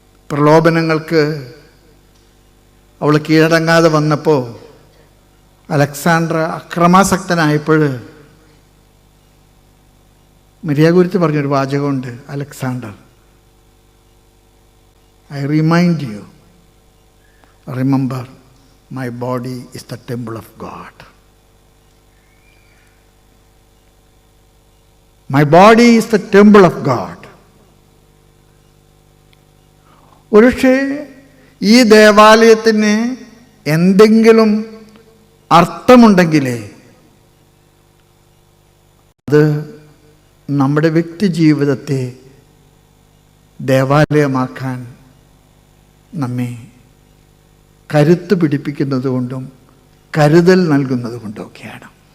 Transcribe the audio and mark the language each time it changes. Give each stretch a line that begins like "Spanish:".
Malayalam: പ്രലോഭനങ്ങൾക്ക് അവൾ കീഴടങ്ങാതെ വന്നപ്പോൾ Alexander അക്രമാസക്തനായപ്പോൾ Maria ഗുരുത്തി പറഞ്ഞൊരു വാചകമുണ്ട്, Alexander,
English: I remind you, remember, my body is the temple of God. My body is the temple of God.
Malayalam: ഒരുപക്ഷേ ഈ ദേവാലയത്തിന് എന്തെങ്കിലും അർത്ഥമുണ്ടെങ്കിലേ അത് നമ്മുടെ വ്യക്തി ജീവിതത്തെ ദേവാലയമാക്കാൻ നമ്മെ കരുത്ത് പിടിപ്പിക്കുന്നതുകൊണ്ടും കരുതൽ നൽകുന്നതുകൊണ്ടൊക്കെയാണ്.